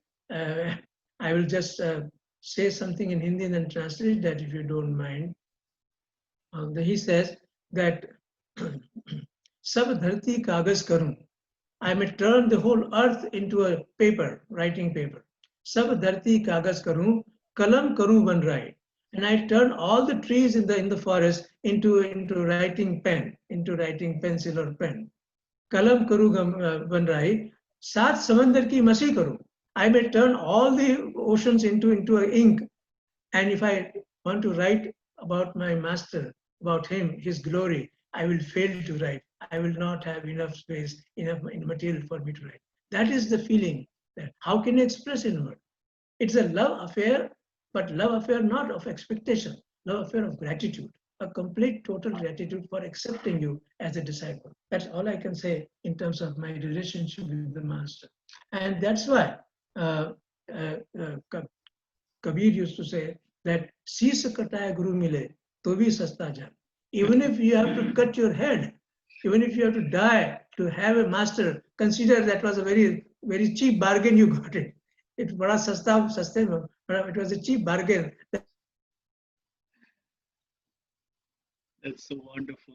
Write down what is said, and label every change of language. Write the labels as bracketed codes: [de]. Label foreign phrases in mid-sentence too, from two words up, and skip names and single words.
[en] I will just say something in Hindi and then translate that if you don't mind. He says that [hi] सब धरती कागज़ करूँ. [en] I may turn the whole earth into a paper, writing paper. [hi] सब धरती कागज़ करूँ, कलम करूँ बन राय. [en] And I turned all the trees in the forest into writing pen, into writing pencil or pen. [hi] कलम करूँ बन राही, सात समंदर की मसि करूँ. [en] I may turn all the oceans into a ink. And if I want to write about my master, about him, his glory, I will fail to write. I will not have enough space, enough material for me to write. That is the feeling. That how can you express in word? It's a love affair, but love affair not of expectation, love affair of gratitude, a complete total gratitude for accepting you as a disciple. That's all I can say in terms of my relationship with the master. And that's why uh, uh, uh, Kabir used to say that [hi] "सीस कटाया गुरु मिले, तो भी सस्ता जा." [en] Even if you have to cut your head, even if you have to die to have a master, consider that was a very cheap bargain you got it. It was it was a cheap bargain. That's so wonderful.